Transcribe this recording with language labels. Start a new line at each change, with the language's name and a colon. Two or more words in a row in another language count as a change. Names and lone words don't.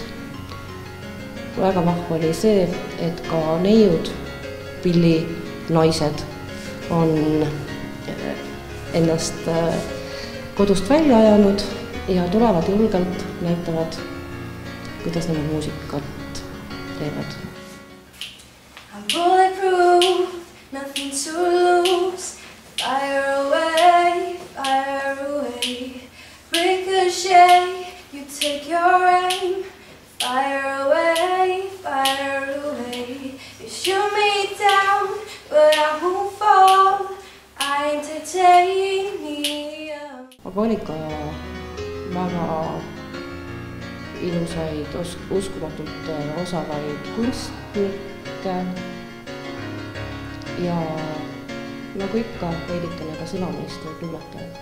Estonian: Väga vahva oli see, et ka neiud, pillinaised on ennast kodust välja ajanud ja tulevad julgelt, näitavad, kuidas nemad muusikat teevad.
English: I'm bulletproof, nothing to lose. Fire away, ricochet, you take your aim. Fire away, you shoot me down, but I won't fall, I entertain me.
Estonian: Aga oli ka väga ilusaid, uskumatult osavaid kunstnikke ja nagu ikka veidikene ka sõnameistrid luuletajad.